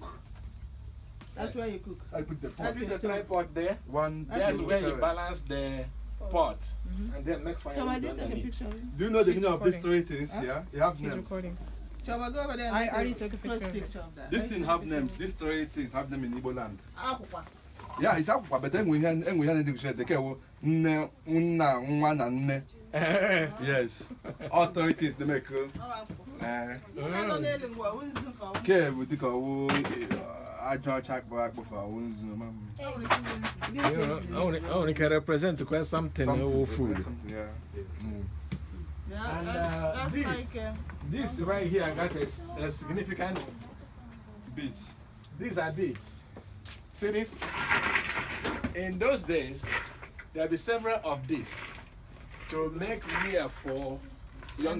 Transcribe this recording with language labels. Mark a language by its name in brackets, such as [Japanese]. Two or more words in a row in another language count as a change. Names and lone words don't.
[English] That's where you cook. I put the pot. That's See it. the tripod there? One. That's two, where you three. balance the pot and then make fire Choma, did take a underneath. picture of it. Do you know the meaning of these recording. three things Huh? here? You have He's names. recording. Choma, go over there and I take already took a close picture of it. picture of that. This thing have names. These three things have them in Igbo land. [Igbo] Akwụkwọ. [English] Yeah, it's akwụkwọ, but then we have the [Igbo] ke nne, nna, nwa na nne. [English] Yes. All three things they make. [Igbo] Ọ akwụkwọ. Ihe nọ n'elu ngwa, wụ nzu ka ọ wụ. Ke bụ dịka ọwụ ajọ ọcha akpọ akpọ ka ọwụ nzu. Ọ nwere ike ịwụ nzu. [English] I only can represent quite something food. Something, yeah. Yeah, And, that's this- like This right here got a significant Beats. These are beads. See this? In those days, there'll be several of these to make wear for young